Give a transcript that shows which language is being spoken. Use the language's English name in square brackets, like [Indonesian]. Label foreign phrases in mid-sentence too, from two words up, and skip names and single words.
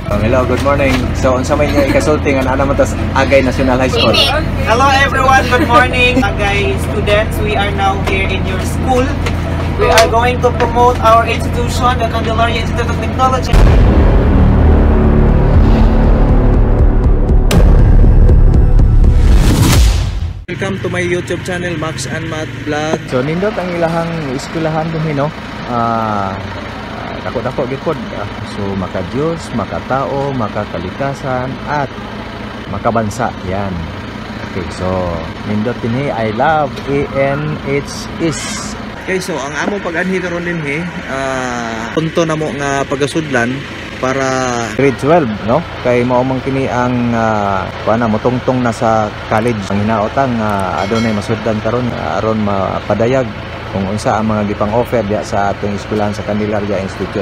[English] Hello, good morning. So, [Cebuano] unsa may niya ikasulti nga naman tas Agay National High School. [English] Hello everyone, good morning. Agay students, we are now here in your school. We are going to promote our institution, the Candelaria Institute of Technology. Welcome to my YouTube channel, Max and Matt Vlog. [Cebuano] So, nindot ang ilahang eskwelahan din, no? Dako-dako gikod. So, [Filipino] maka-Diyos, makatao, makakalikasan, at makabansa. [Cebuano] Yan. Okay, so, nindot din, [English] I love ANHS. [Cebuano] Okay, so, ang among pag-anhi karon din, punto na mo nga pagasudlan para grade 12, no? Kay mao man kini ang motungtong na sa college. Ang hinaotang adunay masuddan karon aron mapadayag kung unsa ang mga gipang offer diya sa atong eskwelahan sa Candelaria Institute.